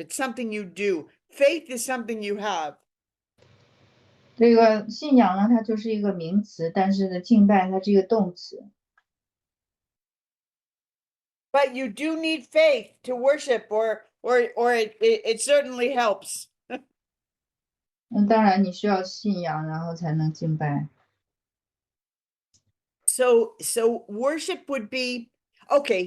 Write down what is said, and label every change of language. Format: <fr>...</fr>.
<en>It's something you do. Faith is something you have.</en> <zh>这个信仰呢，它就是一个名词，但是呢，敬拜它是一个动词。</zh> <en>But you do need faith to worship, or it certainly helps.</en> <zh>当然你需要信仰，然后才能敬拜。</zh> <en>So worship would be okay.</en>